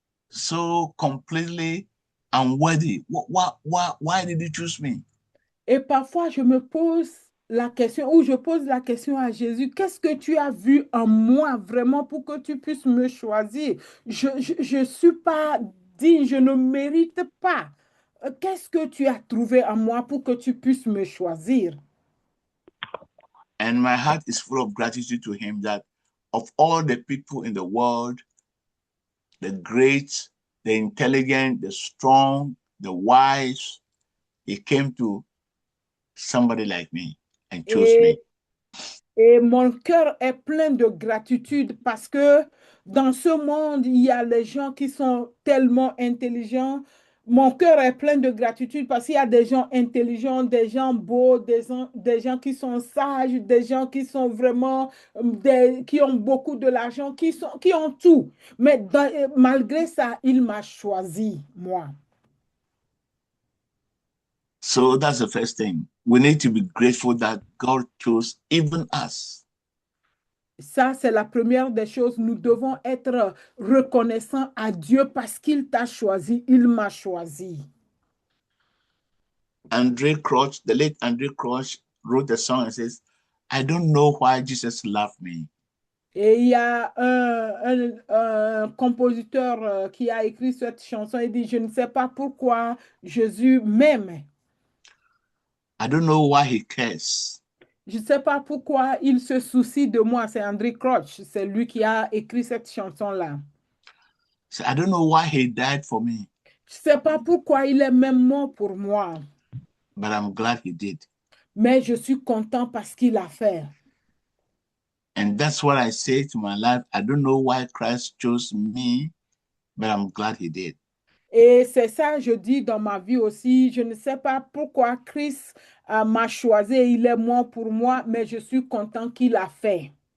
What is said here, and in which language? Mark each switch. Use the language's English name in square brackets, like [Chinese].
[English] so completely unworthy. Why did you choose me? [French] Et parfois, je me pose la question, ou je pose la question à Jésus, qu'est-ce que tu as vu en moi vraiment pour que tu puisses me choisir? Je suis pas digne, je ne mérite pas. Qu'est-ce que tu as trouvé en moi pour que tu puisses me choisir? [English] And my heart is full of gratitude to him that of all the people in the world, the great, the intelligent, the strong, the wise, he came to somebody like me and chose me. [French] Et mon cœur est plein de gratitude parce que dans ce monde, il y a les gens qui sont tellement intelligents. Mon cœur est plein de gratitude parce qu'il y a des gens intelligents, des gens beaux, des gens qui sont sages, des gens qui sont vraiment, qui ont beaucoup de l'argent, qui ont tout. Mais malgré ça, il m'a choisi, moi. [English] So that's the first thing. We need to be grateful that God chose even us. [French] Ça, c'est la première des choses. Nous devons être reconnaissants à Dieu parce qu'il t'a choisi, il m'a choisi. [English] André Crouch, the late André Crouch, wrote a song and says, I don't know why Jesus loved me. [French] Et il y a un compositeur qui a écrit cette chanson. Il dit, je ne sais pas pourquoi Jésus m'aime. [English] I don't know why he cares. [French] Je ne sais pas pourquoi il se soucie de moi. C'est André Crouch. C'est lui qui a écrit cette chanson-là. [English] So I don't know why he died for me. [French] Je ne sais pas pourquoi il est même mort pour moi. [English] But I'm glad he did. [French] Mais je suis content parce qu'il a fait. [English] And that's what I say to my life. I don't know why Christ chose me, but I'm glad he did. [French] Et c'est ça, je dis dans ma vie aussi. Je ne sais pas pourquoi Christ m'a choisi. Il est mort pour moi, mais je suis content qu'il a fait.